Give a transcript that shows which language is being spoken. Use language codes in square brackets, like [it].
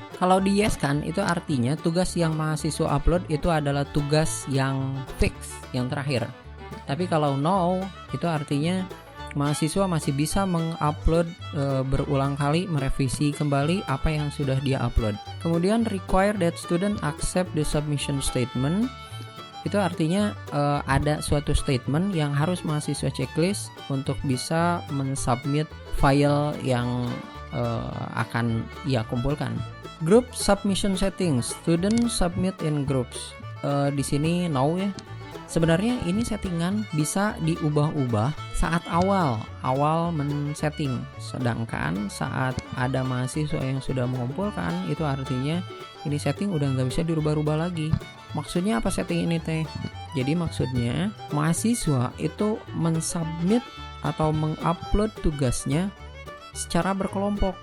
[id] Kalau di yes kan, itu artinya tugas yang mahasiswa upload itu adalah tugas yang fix, yang terakhir. Tapi kalau no, itu artinya mahasiswa masih bisa mengupload berulang kali, merevisi kembali apa yang sudah dia upload. Kemudian [en] require that student accept the submission statement. [id] Itu artinya ada suatu statement yang harus mahasiswa checklist untuk bisa mensubmit file yang akan ia kumpulkan. [en] Group submission settings, student submit in groups. [id] Di sini no ya. Sebenarnya ini settingan bisa diubah-ubah saat awal men-setting. Sedangkan saat ada mahasiswa yang sudah mengumpulkan, itu artinya ini setting udah nggak bisa dirubah-rubah lagi. Maksudnya apa setting ini teh? Jadi maksudnya mahasiswa itu mensubmit atau mengupload tugasnya secara berkelompok.